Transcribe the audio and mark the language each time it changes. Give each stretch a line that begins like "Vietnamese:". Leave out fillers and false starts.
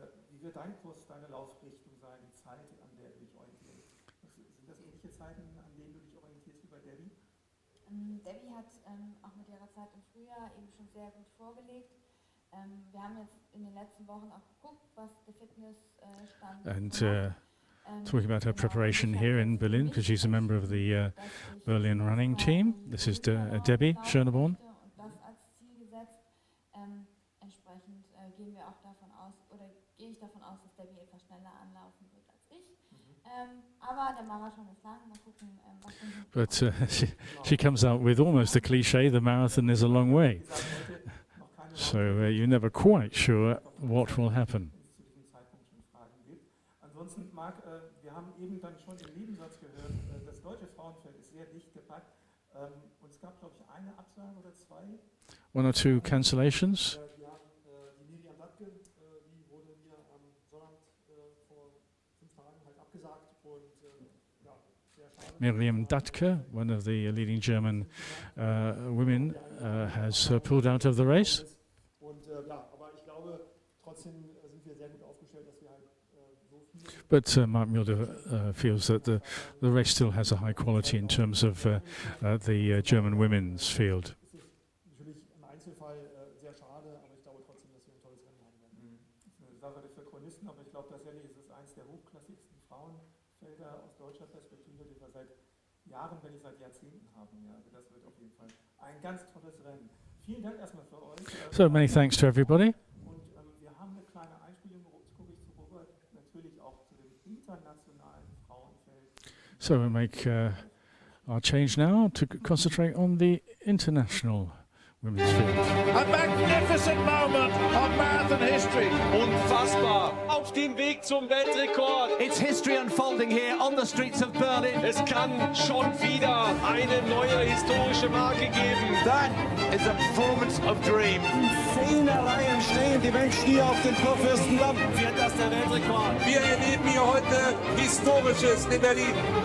German: Wie wird dein Kurs, deine Laufrichtung sein, die Zeit, an der du dich orientierst? Sind das ähnliche Zeiten, an denen du dich orientierst wie bei Debbie? Debbie hat auch mit ihrer Zeit im Frühjahr eben schon sehr gut vorgelegt. Wir haben jetzt in den letzten Wochen auch geguckt, was der Fitnessstand
English: And talking about her preparation here in Berlin, because she's a member of the Berlin running team. This is Debbie Schöneborn.
German: Und das als Ziel gesetzt. Entsprechend gehen wir auch davon aus, oder gehe ich davon aus, dass Debbie etwas schneller anlaufen wird als ich. Aber der Marathon ist lang, mal gucken, was
English: But she comes out with almost the cliche, the marathon is a long way. So you're never quite sure what will happen.
German: Ansonsten, Marc, wir haben eben dann schon im Nebensatz gehört, das deutsche Frauenfeld ist sehr dicht gepackt. Und es gab, glaube ich, eine Absage oder zwei.
English: One or two cancellations.
German: Die Miriam Dattke, die wurde mir am Sonnabend vor 5 Tagen halt abgesagt und ja, sehr schade.
English: Miriam Dattke, one of the leading German women, has pulled out of the race.
German: Und ja, aber ich glaube, trotzdem sind wir sehr gut aufgestellt, dass wir halt so viele.
English: But Mark Milde feels that the race still has a high quality in terms of the German women's field.
German: Natürlich im Einzelfall sehr schade, aber ich glaube trotzdem, dass wir ein tolles Rennen haben werden. Das ist eine Sache für Chronisten, aber ich glaube tatsächlich ist es eines der hochklassigsten Frauenfelder aus deutscher Perspektive, die wir seit Jahren, wenn nicht seit Jahrzehnten haben. Ja, also das wird auf jeden Fall ein ganz tolles Rennen. Vielen Dank erstmal für euch.
English: So many thanks to everybody.
German: Und wir haben eine kleine Einspielung, jetzt gucke ich zu Robert, natürlich auch zu dem internationalen Frauenfeld.
English: So we make our change now to concentrate on the international women's field. A magnificent moment of marathon history.
German: Unfassbar. Auf dem Weg zum Weltrekord.
English: It's history unfolding here on the streets of Berlin.
German: Es kann schon wieder eine neue historische Marke geben.
English: That is a performance of dreams.
German: In 10er Reihen stehen die Menschen hier auf dem Kurfürstendamm. Wird das der Weltrekord? Wir erleben hier heute Historisches in Berlin.